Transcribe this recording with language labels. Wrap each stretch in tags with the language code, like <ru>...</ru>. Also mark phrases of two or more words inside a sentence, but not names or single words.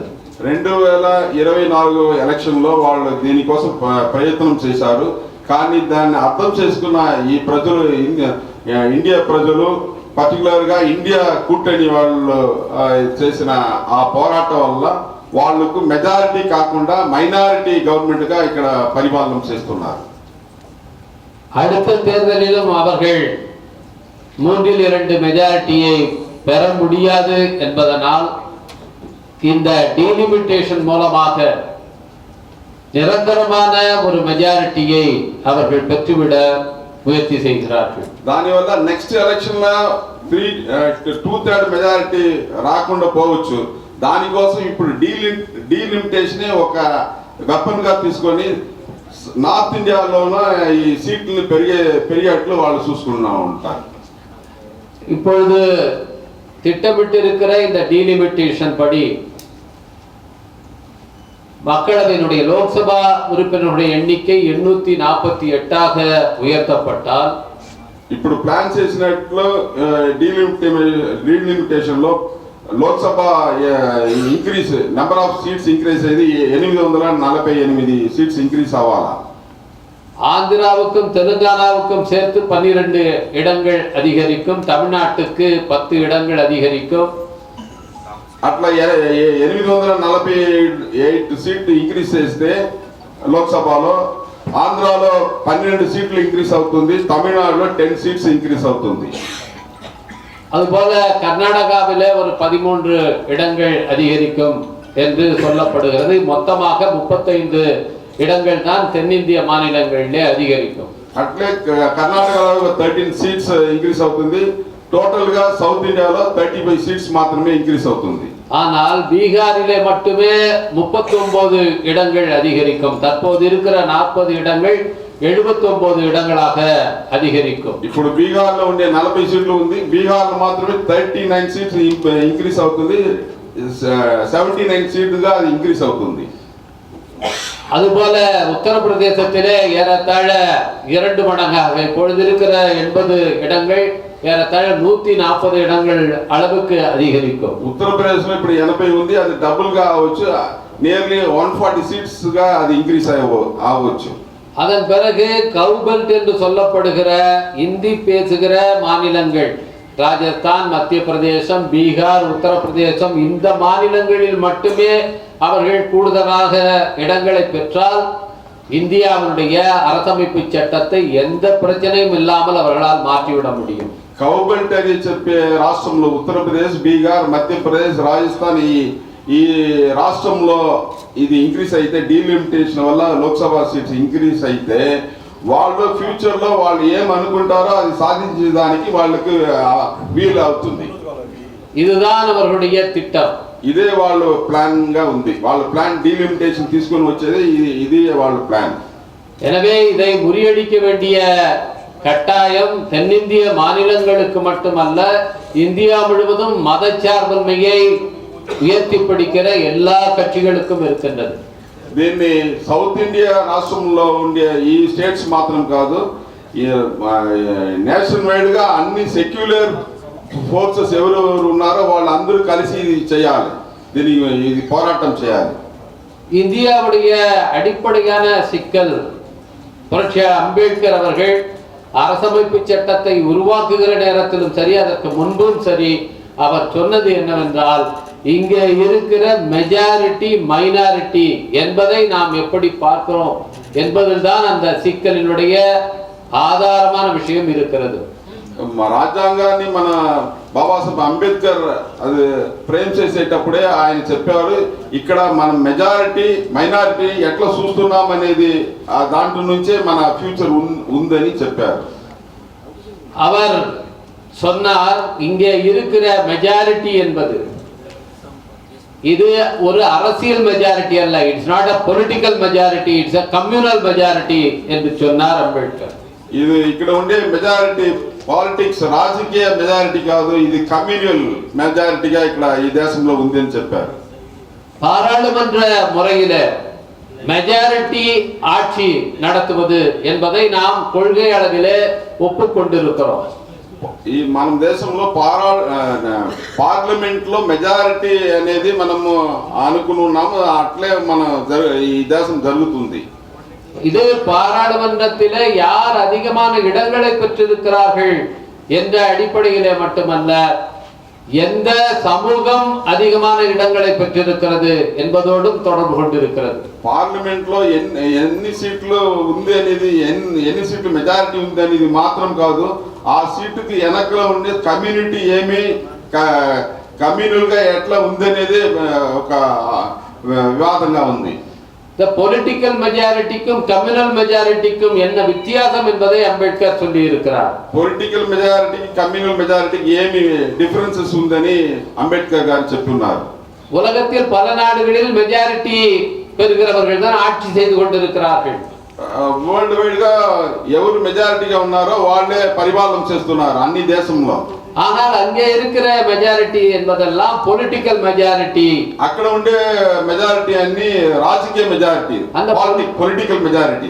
<te>2024 ఎలక్షన్ లో వాళ్ళు దీనికోసం ప్రయత్నం చేశారు. కానీ దాన్ని అర్థం చేసుకున్న ఈ ప్రజలు, ఇండియా ప్రజలు, పర్టికులర్ గా ఇండియా కూటమి వాళ్ళు చేసిన ఆ పోరాటం వల్ల వాళ్ళకు మెజారిటీ కాకుండా</te> <en>minority government</en> <te>గా ఇక్కడ పరిపాలన చేస్తున్నారు.</te> <ta>அடுத்த தேர்தலிலும் அவர்கள் 3/2 மெஜாரிட்டியை பெற முடியாது என்பதனால் இந்த டீலிமிட்டேஷன் மூலமாக நிரந்தரமான ஒரு மெஜாரிட்டியை அவர்கள் பெற்றுவிட முயற்சி செய்கிறார்கள்.</ta> <te>దానివల్ల</te> <en>next election</en> <te>లో 2/3 మెజారిటీ రాకుండా పోవచ్చు. దానికోసం ఇప్పుడు డీలిమిటేషన్ ఒక వెపన్ గా తీసుకొని నార్త్ ఇండియాలోనూ ఈ సీట్లను పెరిగేట్లు వాళ్ళు చూసుకుంటూ ఉంటారు.</te> <ta>இப்பொழுது திட்டமிட்டிருக்கிற இந்த டீலிமிட்டேஷன் படி மக்களவையினுடைய லோக்சபா உறுப்பினர்களுடைய எண்ணிக்கை 848ஆக உயர்த்தப்பட்டால்,</ta> <te>ఇప్పుడు ప్లాన్ చేసినట్లు డీలిమిటేషన్ లో లోక్సభ</te> <en>increase number of seats increase</en> <te>అయ్యి 848</te> <en>seats increase</en> <te>అవ్వాలా.</te> <ta>ஆந்திராவுக்கும் தெலுங்கானாவுக்கும் சேர்த்து 12 இடங்கள் அதிகரிக்கும், தமிழ்நாட்டுக்கு 10 இடங்கள் அதிகரிக்கும்.</ta> <te>అట్లా 848 సీట్లు ఇంక్రీస్ చేస్తే లోక్సభలో ఆంధ్రాలో 12 సీట్లు ఇంక్రీస్ అవుతుంది, తమిళనాడులో 10</te> <en>seats increase</en> <te>అవుతుంది.</te> <ta>அதுபோல கர்நாடகாவிலே ஒரு 13 இடங்கள் அதிகரிக்கும் என்று சொல்லப்படுகிறது. மொத்தமாக 35 இடங்கள் தான் தென்னிந்திய மாநிலங்களிலே அதிகரிக்கும்.</ta> <te>అట్లే కర్ణాటకలో 13</te> <en>seats increase</en> <te>అవుతుంది. టోటల్ గా సౌత్ ఇండియాలో 35 సీట్స్ మాత్రమే ఇంక్రీస్ అవుతుంది.</te> <ta>ஆனால் பீகாரிலே மட்டுமே 39 இடங்கள் அதிகரிக்கும். தற்போது இருக்கிற 40 இடங்கள் 79 இடங்களாக அதிகரிக்கும்.</ta> <te>ఇప్పుడు బీహార్ లో ఉండే 40 సీట్లు ఉంది. బీహార్ లో మాత్రమే 39</te> <en>seats increase</en> <te>అవుతుంది. 79 సీట్లుగా అది ఇంక్రీస్ అవుతుంది.</te> <ta>அதுபோல உத்தரப்பிரதேசத்திலே ஏறத்தாழ 2 மடங்காக இப்பொழுது இருக்கிற 80 இடங்கள் ஏறத்தாழ 140 இடங்கள் அளவுக்கு அதிகரிக்கும்.</ta> <te>ఉత్తరప్రదేశ్ లో ఇప్పుడు 80 ఉంది, అది డబుల్ గా అవ్వచ్చు.</te> <en>nearly 140 seats</en> <te>గా అది ఇంక్రీస్ అవ్వచ్చు.</te> <ta>அதன் பிறகு கவுபெல்ட் என்று சொல்லப்படுகிற இந்தி பேசுகிற மாநிலங்கள், ராஜஸ்தான், மத்திய பிரதேசம், பீகார், உத்தரப்பிரதேசம், இந்த மாநிலங்களில் மட்டுமே அவர்கள் கூடுதலாக இடங்களை பெற்றால் இந்தியாவுடைய அரசமைப்பு சட்டத்தை எந்த பிரச்சனையும் இல்லாமல் அவர்களால் மாற்றிவிட முடியும்.</ta> <te>కౌబెల్ట్ అని చెప్పే రాష్ట్రంలో ఉత్తరప్రదేశ్, బీహార్, మధ్యప్రదేశ్, రాజస్థాన్ ఈ రాష్ట్రంలో ఇది ఇంక్రీస్ అయితే, డీలిమిటేషన్ వల్ల లోక్సభ</te> <en>seats increase</en> <te>అయితే వాళ్ళు ఫ్యూచర్ లో వాళ్ళు ఏం అనుకుంటారో అది సాధించడానికి వాళ్ళకి వీలు అవుతుంది.</te> <ta>இதுதான் அவர்களுடைய திட்டம்.</ta> <te>ఇదే వాళ్ళ ప్లాన్ గా ఉంది. వాళ్ళ ప్లాన్ డీలిమిటేషన్ తీసుకొని వచ్చేది ఇది వాళ్ళ ప్లాన్.</te> <ta>எனவே இதை முறியடிக்க வேண்டிய கட்டாயம் தென்னிந்திய மாநிலங்களுக்கு மட்டுமல்ல, இந்தியா முழுவதும் மதச்சார்பின்மையை உயர்த்தி பிடிக்கிற எல்லா கட்சிகளுக்கும் இருக்கின்றது.</ta> <te>దీన్ని సౌత్ ఇండియా రాష్ట్రంలో ఉండే ఈ స్టేట్స్ మాత్రం కాదు,</te> <en>nationwide</en> <te>గా అన్ని</te> <en>secular forces</en> <te>ఎవరెవరు ఉన్నారో వాళ్ళందరూ కలిసి చేయాలి, ఇది పోరాటం చేయాలి.</te> <ta>இந்தியாவுடைய அடிப்படையான சிக்கல், புரட்சி அம்பேத்கர் அவர்கள் அரசமைப்பு சட்டத்தை உருவாக்குகிற நேரத்திலும் சரி, அதற்கு முன்பும் சரி, அவர் சொன்னது என்னவென்றால், இங்கே இருக்கிற</ta> <en>majority minority</en> <ta>என்பதை நாம் எப்படி பார்க்கிறோம் என்பதில் தான் அந்த சிக்கலினுடைய ஆதாரமான விஷயம் இருக்கிறது.</ta> <te>రాజ్యాంగాన్ని మన బాబాసాహెబ్ అంబేద్కర్ అది ఫ్రేమ్ చేసేటప్పుడే ఆయన చెప్పారు, ఇక్కడ మనం</te> <en>majority minority</en> <te>ఎట్లా చూస్తున్నాం అనేది దాంట్లో నుంచే మన ఫ్యూచర్ ఉందని చెప్పారు.</te> <ta>அவர் சொன்னார், இங்கே இருக்கிற மெஜாரிட்டி என்பது இது ஒரு அரசியல் மெஜாரிட்டி அல்ல,</ta> <en>it's not a political majority, இட்ஸ் a communal majority</en> <ta>என்று சொன்னார்</ta> <en>அம்பேத்கர்.</en> <te>ఇది ఇక్కడ ఉండే</te> <en>majority politics</en> <te>రాజకీయ మెజారిటీ కాదు, ఇది</te> <en>communal majority</en> <te>ఇక్కడ ఈ దేశంలో ఉంది అని చెప్పారు.</te> <ta>பாராளுமன்ற முறையில மெஜாரிட்டி ஆட்சி நடத்துவது என்பதை நாம் கொள்கை அளவிலே ஒப்புக்கொண்டிருக்கிறோம்.</ta> <te>ఈ మన దేశంలో పార్లమెంట్ లో మెజారిటీ అనేది మనము అనుకున్నాము, అట్లే మన ఈ దేశం జరుగుతుంది.</te> <ta>இது பாராளுமன்றத்திலே யார் அதிகமான இடங்களை பெற்றிருக்கிறார்கள் என்ற அடிப்படையிலே மட்டுமல்ல, எந்த சமூகம் அதிகமான இடங்களை பெற்றிருக்கிறது என்பதோடும் தொடர்பு கொண்டிருக்கிறது.</ta> <te>పార్లమెంట్ లో ఎన్ని సీట్లు ఉంది అనేది, ఎన్ని సీట్లు మెజారిటీ ఉంది అనేది మాత్రం కాదు, ఆ సీటుకి వెనకలో ఉండే కమ్యూనిటీ ఏమి కమ్యూనల్ గా ఎట్లా ఉంది అనేది ఒక వివాదంగా ఉంది.</te> <ta>இந்த</ta> <en>political majority communal majority</en> <ta>என்ன வித்தியாசம் என்பதை அம்பேத்கர் சொல்லி இருக்கிறார்.</ta> <en>political majority communal majority</en> <te>ఏమి డిఫరెన్సెస్ ఉందని అంబేద్కర్ గారు చెప్తున్నారు.</te> <ta>உலகத்தில் பல நாடுகளில் மெஜாரிட்டி பெறுகிறவர்கள் தான் ஆட்சி செய்து கொண்டிருக்கிறார்கள்.</ta> <en>worldwide</en> <te>గా ఎవరు మెజారిటీగా ఉన్నారో వాళ్ళే పరిపాలన చేస్తున్నారు అన్ని దేశంలో.</te> <ta>ஆனால் அங்கே இருக்கிற மெஜாரிட்டி என்பதெல்லாம்</ta> <en>political majority.</en> <te>అక్కడ ఉండే మెజారిటీ అన్ని రాజకీయ మెజారిటీ,</te> <ta>அந்த</ta> <en>political majority.</en>